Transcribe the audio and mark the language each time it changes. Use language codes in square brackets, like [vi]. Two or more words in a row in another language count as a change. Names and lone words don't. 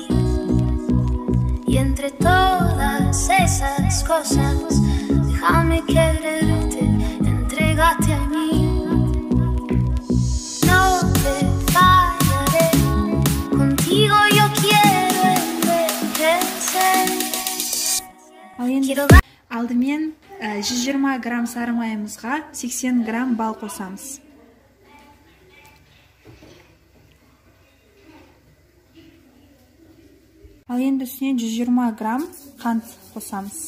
[es] Y entre todas esas cosas, déjame quererte, entrégate a mí. No te fallaré, contigo yo quiero envejecer. [kk] Алдымен 120 грамм сары майымызға 80 грамм бал қосамыз. Ал енді үстіне 120 грамм қант қосамыз.